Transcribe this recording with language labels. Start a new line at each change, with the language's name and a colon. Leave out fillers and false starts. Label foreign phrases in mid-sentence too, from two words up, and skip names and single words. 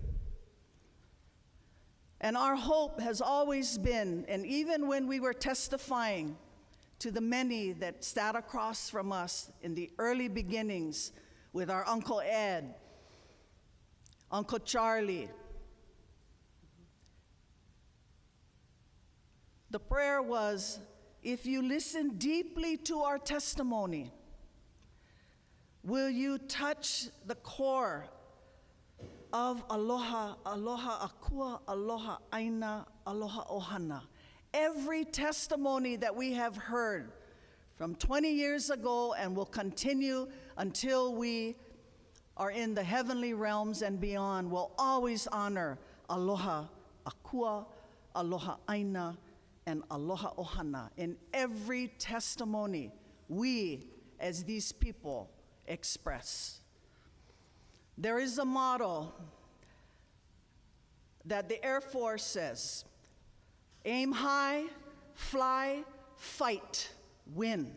English: And our hope has always been, and even when we were testifying to the many that sat across from us in the early beginnings with our Uncle Ed, Uncle Charlie, The prayer was, if you listen deeply to our testimony, will you touch the core of
Hawaiian: aloha, aloha akua, aloha aina, aloha ohana.
English: Every testimony that we have heard from 20 years ago and will continue until we are in the heavenly realms and beyond will always honor
Hawaiian: aloha akua, aloha aina,
English: and
Hawaiian: aloha ohana.
English: In every testimony we, as these people, express. There is a motto that the Air Force says, aim high, fly, fight, win.